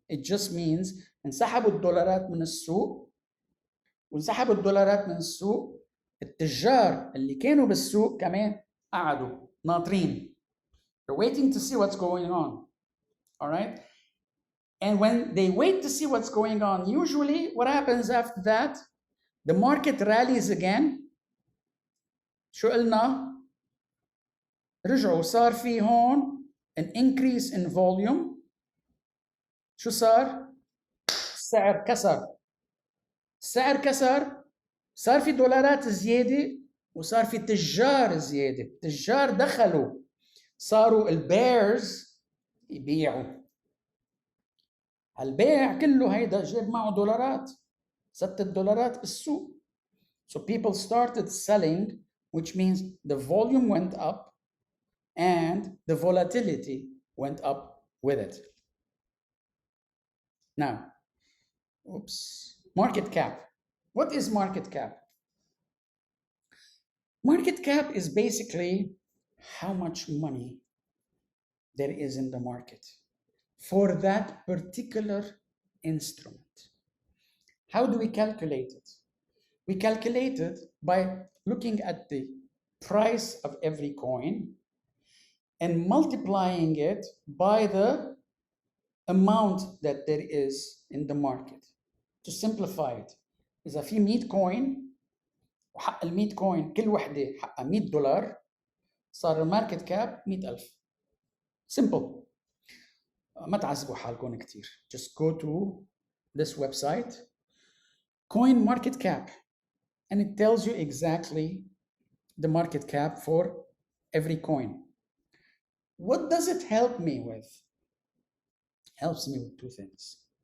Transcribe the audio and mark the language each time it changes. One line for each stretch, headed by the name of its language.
English: It just means
Arabic: انسحبوا الدولارات من السوق، وانسحبوا الدولارات من السوق، التجار اللي كانوا بالسوق كمان قعدوا ناطرين.
English: They're waiting to see what's going on. All right? And when they wait to see what's going on, usually what happens after that? The market rallies again.
Arabic: شو قلنا؟ رجعوا صار في هون
English: an increase in volume.
Arabic: شو صار؟ السعر كسر. السعر كسر، صار في دولارات زيادة وصار في تجار زيادة. التجار دخلوا، صاروا البيرز يبيعوا. البيع كله هيدا جاب معه دولارات، زادت الدولارات بالسوق.
English: So people started selling, which means the volume went up and the volatility went up with it. Now, market cap. What is market cap? Market cap is basically how much money there is in the market. for that particular instrument. How do we calculate it? We calculate it by looking at the price of every coin and multiplying it by the amount that there is in the market. To simplify it,
Arabic: إذا في 100 coin وحق ال 100 coin كل وحدة حقها $100 صار الماركت كاب 100,000. Simple. ما تعذبوا حالكم كتير.
English: Just go to this website, coin market cap, and it tells you exactly the market cap for every coin. What does it help me with? Helps me with two things.